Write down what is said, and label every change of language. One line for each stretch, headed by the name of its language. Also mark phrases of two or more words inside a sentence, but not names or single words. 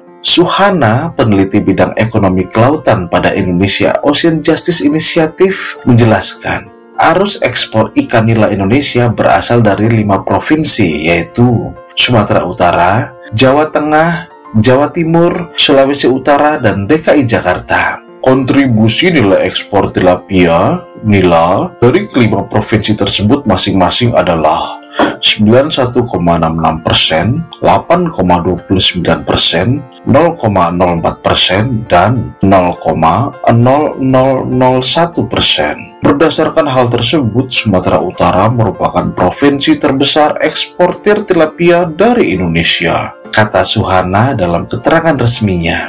Indonesian: Suhana, peneliti bidang ekonomi kelautan pada Indonesia Ocean Justice Initiative, menjelaskan, arus ekspor ikan nila Indonesia berasal dari 5 provinsi, yaitu Sumatera Utara, Jawa Tengah, Jawa Timur, Sulawesi Utara, dan DKI Jakarta. Kontribusi nilai ekspor tilapia nila dari kelima provinsi tersebut masing-masing adalah 91,66%, 8,29%, 0,04%, dan 0,0001%. Berdasarkan hal tersebut, Sumatera Utara merupakan provinsi terbesar eksportir tilapia dari Indonesia, kata Suhana dalam keterangan resminya.